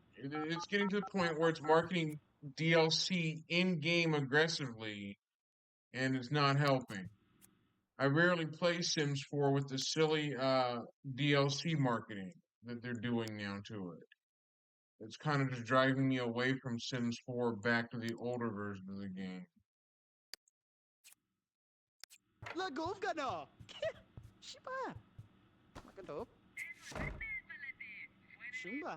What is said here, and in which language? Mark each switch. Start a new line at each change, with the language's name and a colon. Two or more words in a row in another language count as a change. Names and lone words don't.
English: It's getting to the point where it's marketing DLC in game aggressively, and it's not helping. I rarely play Sims 4 with the silly DLC marketing that they're doing now to it. It's kind of just driving me away from Sims 4 back to the older version of the game. Lagov ka na! Shiba! Makadop? Shumba!